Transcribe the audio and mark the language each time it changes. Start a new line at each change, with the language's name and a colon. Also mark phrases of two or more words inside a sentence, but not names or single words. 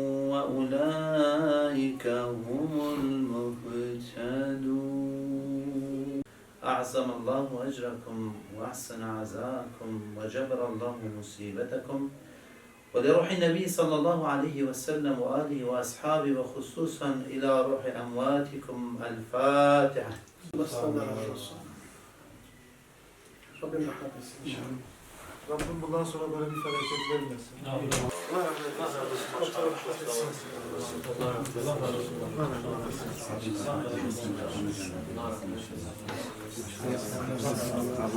Arabic: وأولئك هم المهتدون أعظم الله أجركم وأحسن عزاكم وجبر الله مصيبتكم ولروح النبي صلى الله عليه وسلم وآله وأصحابه وخصوصا إلى روح أمواتكم الفاتحة
Turkish: Rabbim bundan sonra böyle bir felaket vermesin. Allah razı olsun.